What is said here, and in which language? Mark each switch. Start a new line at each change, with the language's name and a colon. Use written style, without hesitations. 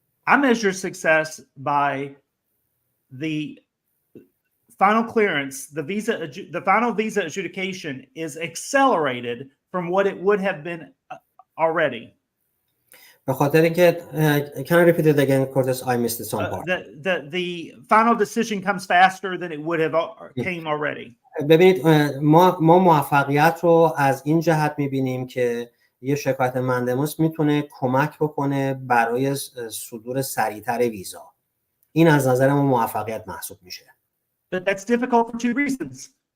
English: I measure success by the final clearance, the final visa adjudication is accelerated from what it would have been already.
Persian: به خاطر اینکه
English: can I repeat it again, Curtis? I missed some part. The final decision comes faster than it would have came already.
Persian: ببینید ما موفقیت رو از این جهت می‌بینیم که یه شکایت مندموس میتونه کمک بکنه برای صدور سریعتر ویزا. این از نظر ما موفقیت محسوب میشه.
English: But that's difficult for two reasons.